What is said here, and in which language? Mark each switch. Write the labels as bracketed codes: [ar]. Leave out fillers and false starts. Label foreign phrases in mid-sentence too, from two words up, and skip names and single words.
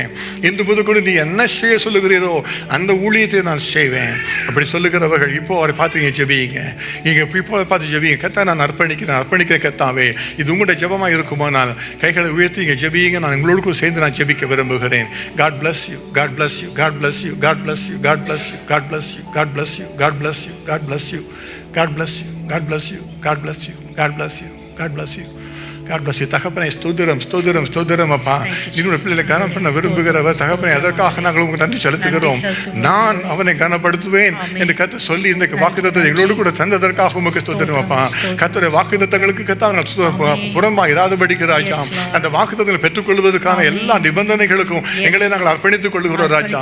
[ta] இன்று முதற்கொண்டு நீ என்ன செய்ய சொல்லுகிறீரோ அந்த ஊழியத்தை நான் செய்வேன். அப்படி சொல்லுகிறவர்கள் இப்போ அவரை பார்த்து நீங்க ஜெபியுங்க. நீங்க இப்போ பார்த்து ஜெபியுங்க. கர்த்தா நான் அர்ப்பணிக்கிறேன் கர்த்தாவே, இது உங்களுடைய ஜெபமாக இருக்குமானால் கைகளை உயர்த்தி இங்கே ஜெபியுங்க. நான் உங்களோடு சேர்ந்து நான் ஜெபிக்க விரும்புகிறேன். [en] God bless you, God bless you, God bless you, God bless you, God bless you, God bless you, God bless you, God bless you, God bless you, God bless you, God bless you, God bless you, God bless you, God bless you. God bless you. [ta] தகப்பனே ஸ்தோத்திரம் ஸ்தோத்திரம் ஸ்தோத்திரம். அப்பா என்னுடைய பிள்ளைகளை கனம் பண்ண விரும்புகிறவர் தகப்பனே, அதற்காக நாங்கள் உங்களுக்கு நன்றி செலுத்துகிறோம். நான் அவனை கனப்படுத்துவேன் என்று கர்த்தர் சொல்லி இன்றைக்கு வாக்குத்தத்தத்தை எங்களோடு கூட தந்ததற்காக உமக்கு ஸ்தோத்திரம். அப்பா கர்த்தருடைய வாக்குத்தத்தங்களுக்கு புறம்பாக இராதபடிக்கு ராஜா, அந்த வாக்குத்தத்தங்களை பெற்றுக்கொள்வதற்கான எல்லா நிபந்தனைகளுக்கும் எங்களை நாங்கள் அர்ப்பணித்துக் கொள்கிறோம் ராஜா.